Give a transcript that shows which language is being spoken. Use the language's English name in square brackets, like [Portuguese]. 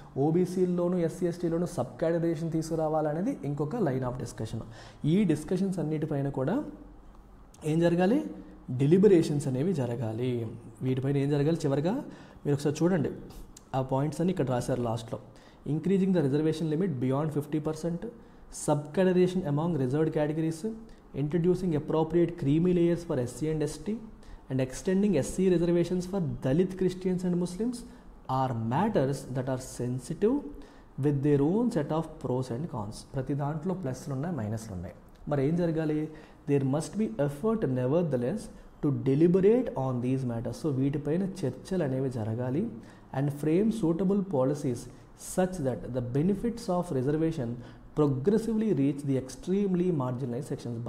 [Telugu] ఓబీసీల్లోనూ SC ఎస్టీలోనూ sub categorisation తీసుకురావాలనేది ఇంకొక line of discussion. ఈ discussions అన్నిటిపైన కూడా ఏం జరగాలి? డెలిబరేషన్స్ అనేవి జరగాలి. వీటిపైన ఏం జరగాలి? చివరిగా మీరు ఒకసారి చూడండి, ఆ పాయింట్స్ అన్ని ఇక్కడ రాశారు లాస్ట్లో. [English] Increasing the reservation limit beyond 50%, subcategorisation among reserved categories, introducing appropriate creamy layers for SC and ST, and extending SC reservations for Dalit Christians and Muslims are matters that are sensitive with their own set of pros and cons. [Telugu] ప్రతి దాంట్లో ప్లస్లు ఉన్నాయి, మైనస్లు ఉన్నాయి. మరి ఏం జరగాలి? [English] There must be effort nevertheless to deliberate on these matters. So [Telugu] వీటిపైన చర్చలు అనేవి జరగాలి. [English] And frame suitable policies such that the benefits of reservation progressively reach the extremely marginalise sections.